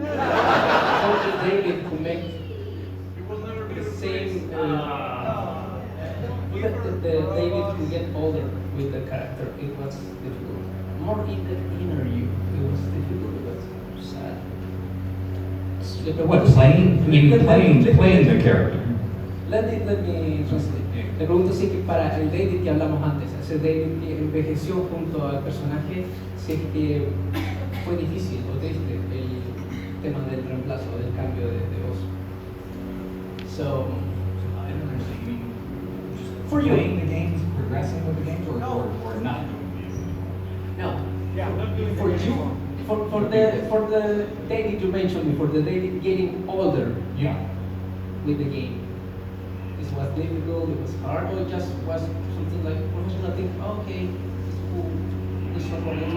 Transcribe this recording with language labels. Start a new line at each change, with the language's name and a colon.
English: How did David who make the same the David who get older with the character, it was difficult. More in the inner you, it was difficult, it was sad. What, playing the character? Let me translate.
Spanish: Le pregunto si que para el David que hablamos antes, ese David que envejeció junto al personaje, si es que fue difícil o triste el tema del reemplazo, del cambio de voz.
English: So, I don't understand. You mean just for you. playing the games, progressing with the games, or not? No. Yeah, For you, for the David you mentioned before, the David getting older Yeah. with the game. This was difficult, it was hard, or it just was something like professional thing, okay, it's cool, it's no problem.